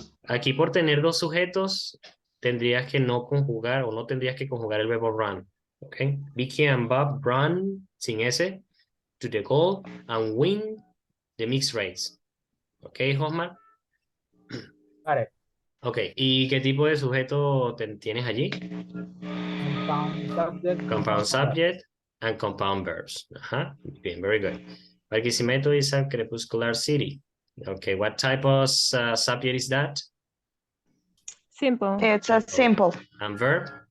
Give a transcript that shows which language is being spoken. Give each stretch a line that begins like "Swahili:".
Spanish: Aquí por tener dos sujetos tendrías que no conjugar o no tendrías que conjugar el verbo run. Ok.
English: Vicky and Bob run
Spanish: sin ese
English: to the goal and win the mixed race.
Spanish: Ok, Josmar. Vale. Ok, ¿y qué tipo de sujeto tienes allí?
English: Compound subject. Compound subject and compound verbs.
Spanish: Ajá, bien,
English: very good. Barquisimeto is a crepuscular city. Okay, what type of subject is that? simple. It's a simple. And verb?